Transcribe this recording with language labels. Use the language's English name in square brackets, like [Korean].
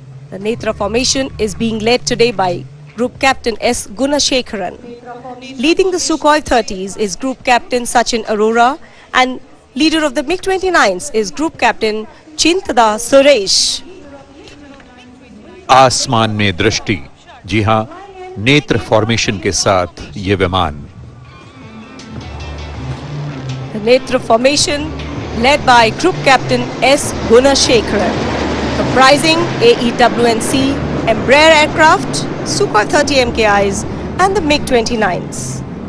[English] The Netra formation is being led today by Group Captain S. Gunashekharan. Leading the Sukhoi 30s is Group Captain Sachin Arora, and leader of the MiG-29s is Group Captain Chintada Suresh. [Hindi] आसमान में दृष्टि, जी हां, नेत्र formation के साथ ये विमान। [English] The Netra formation led by Group Captain S. Gunashekharan, comprising AEWNC, Embraer aircraft, Sukhoi 30 MKIs and the MiG-29s.